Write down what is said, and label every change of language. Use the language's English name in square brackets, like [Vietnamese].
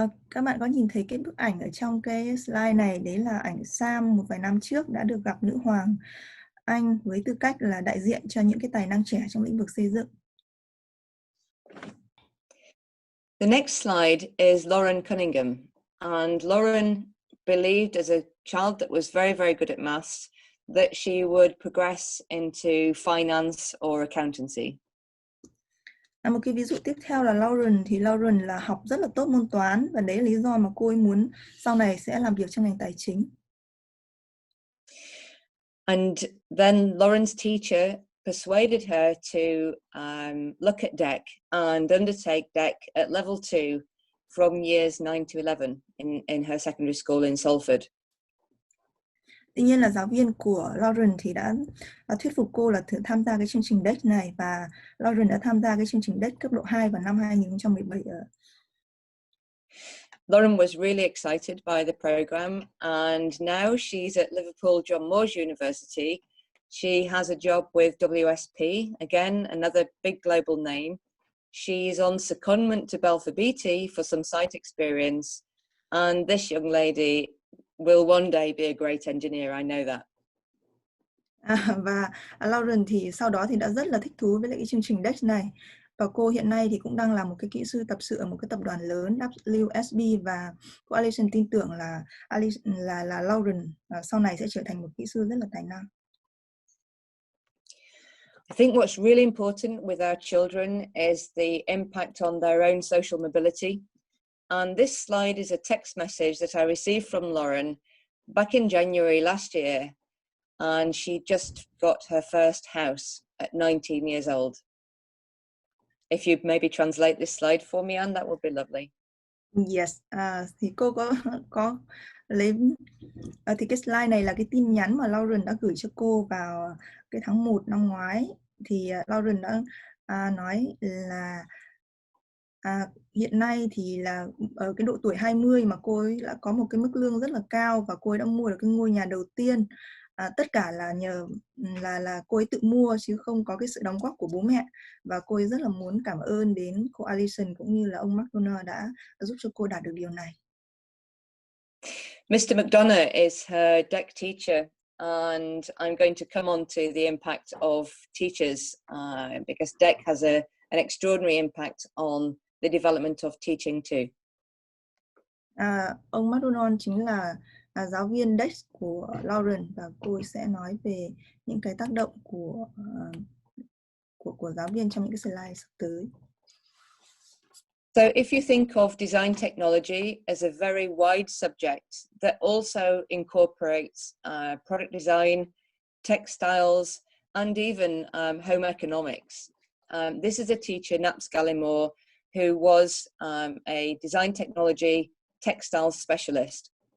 [Vietnamese] Các bạn có nhìn thấy cái bức ảnh ở trong cái slide này, đấy là ảnh Sam một vài năm trước đã được gặp nữ hoàng Anh với tư cách là đại diện cho những cái tài năng trẻ trong lĩnh vực xây dựng. [English] The next slide is Lauren Cunningham, and Lauren believed as a child that was very, very good at maths that she would progress into finance or accountancy. [Vietnamese] Một cái ví dụ tiếp theo là Lauren, thì Lauren là học rất là tốt môn toán, và đấy là lý do mà cô ấy muốn sau này sẽ làm việc trong ngành tài chính. [English] And then Lauren's teacher persuaded her to look at DEC and undertake DEC at level 2 from years 9 to 11 in her secondary school in Salford. [Vietnamese] Tuy nhiên là giáo viên của Lauren thì đã thuyết phục cô là tham gia cái chương trình DEC này, và Lauren đã tham gia cái chương trình DEC cấp độ 2 vào năm 2017 ở. [English] Lauren was really excited by the program, and now she's at Liverpool John Moores University. She has a job with WSP, again, another big global name, She's on secondment to Belfast Beatty for some site experience, and this young lady will one day be a great engineer, I know that. [Vietnamese] Và Lauren thì sau đó thì đã rất là thích thú với lại cái chương trình DEX này. Và cô hiện nay thì cũng đang là một cái kỹ sư tập sự ở một cái tập đoàn lớn WSB, và cô Alison tin tưởng là Lauren sau này sẽ trở thành một kỹ sư rất là tài năng. [English] I think what's really important with our children is the impact on their own social mobility. And this slide is a text message that I received from Lauren back in January last year. And she just got her first house at 19 years old. If you maybe translate this slide for me, Anne, that would be lovely. [Vietnamese] Yes, thì cô có lấy thì cái slide này là cái tin nhắn mà Lauren đã gửi cho cô vào cái tháng 1 năm ngoái. Thì Lauren đã nói là hiện nay thì là ở cái độ tuổi 20 mà cô ấy đã có một cái mức lương rất là cao, và cô ấy đã mua được cái ngôi nhà đầu tiên. Tất cả là nhờ là cô ấy tự mua chứ không có cái sự đóng góp của bố mẹ, và cô ấy rất là muốn cảm ơn đến cô Alison cũng như là ông McDonough đã giúp cho cô đạt được điều này. [English] Mr. McDonough is her deck teacher, and I'm going to come on to the impact of teachers because deck has an extraordinary impact on the development of teaching too. [Vietnamese] Ông McDonough chính là giáo viên DEX của Lauren, và cô ấy sẽ nói về những cái tác động của giáo viên trong những cái slide sắp tới. [English] So if you think of design technology as a very wide subject that also incorporates product design, textiles, and even home economics. This is a teacher, Naps Gallimore, who was a design technology textiles specialist.